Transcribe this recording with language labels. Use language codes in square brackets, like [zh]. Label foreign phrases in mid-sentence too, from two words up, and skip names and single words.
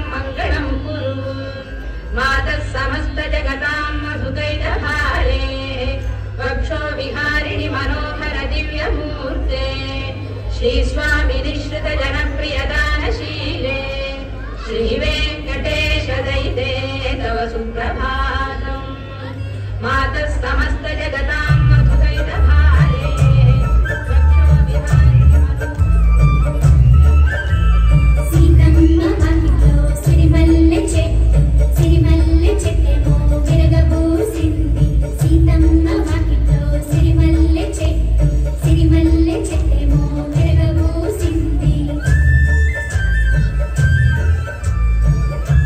[sa] मङ्गलं कुरु मातः समस्त जगतां मधुकैटभारे वक्षो विहारिणि मनोहर दिव्यमूर्ते श्रीस्वामिनि श्रुत जनप्रियदानशीले श्रीवेङ्कटेश दयिते तव सुप्रभातम् मातः समस्त जगतां मधुकैटभारे वक्षो विहारिणि [te] సీతమ్మ వాకిట్లో సిరిమల్లె చెట్టేమో విరగబూసింది సీతమ్మ వాకిట్లో సిరిమల్లె చెట్టేమో విరగబూసింది